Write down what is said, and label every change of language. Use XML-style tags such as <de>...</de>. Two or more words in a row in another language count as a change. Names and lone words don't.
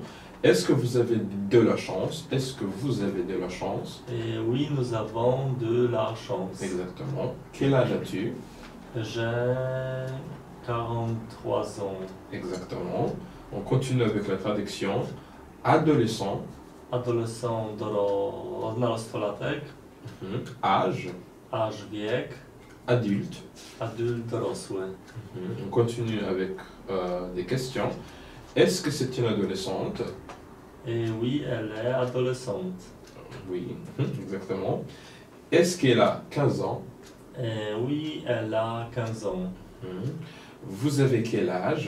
<fr>Est-ce que vous avez de la chance? Est-ce que vous avez de la chance? Et oui, nous avons de la chance. Exactement. Quel âge as-tu? J'ai 43 ans. Exactement. On continue avec la traduction. Adolescent.</fr> <pl>Adolescent od nastolatek,</pl> <fr>Âge.</fr> <pl>aż wiek,</pl> <fr>Adulte.</fr> <pl>adult dorosły.</pl> <fr>On continue avec des questions. Est-ce que c'est une adolescente? Et oui, elle est adolescente. Oui, exactement. Est-ce qu'elle a 15 ans? Et oui, elle a 15 ans. Vous avez quel âge?</fr>